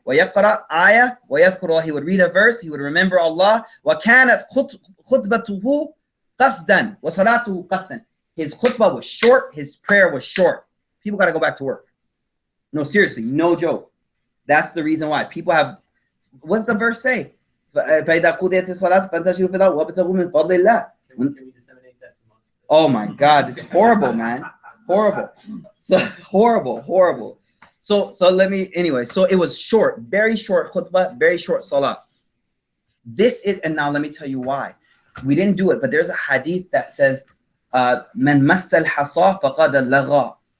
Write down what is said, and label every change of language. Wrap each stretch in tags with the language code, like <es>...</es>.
<ar>Wa yaqra ayah wa yadhkuru.</ar> <en>He would read a verse. He would remember Allah.</en> <ar>Wa kanat khutbatuhu qasdan wa salatuhu qasdan.</ar> <en>His khutbah was short. His prayer was short. People got to go back to work. No, seriously, no joke. That's the reason why people have. What's the verse say?</en> <ar>فإذا قضيت الصلاة فانتشروا في الأرض وابتغوا من فضل الله.</ar> <en>Can we disseminate that to us? Oh my God, it's horrible, man. Horrible. So horrible. So let me anyway. So it was short, very short khutbah, very short salah. This is, and now let me tell you why. We didn't do it, but there's a hadith that says,</en> <ar>"Man massal hasa faqad lagha."</ar>